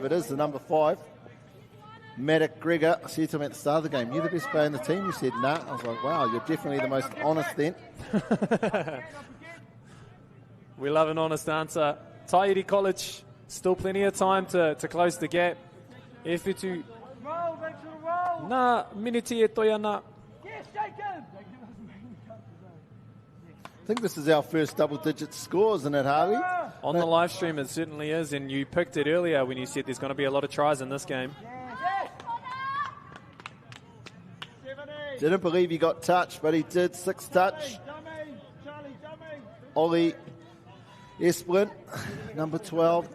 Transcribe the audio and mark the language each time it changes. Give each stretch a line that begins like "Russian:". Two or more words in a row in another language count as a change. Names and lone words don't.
English: It is the number 5. Maddock Gregor. I said to him at the start of the game, "You the best player in the team?" He said, "Nah." I was like, wow, you're definitely the most honest then. We love an honest answer. Taieri College, still plenty of time to close the gap.
Māori: E whitu nā miniti e toi ana.
English: think this is our first double-digit score, isn't it, Harley? On the live stream, it certainly is, and you picked it earlier when you said there's going to be a lot of tries in this game. Didn't believe he got touched, but he did. 6 touch. Ollie Esplin, number 12.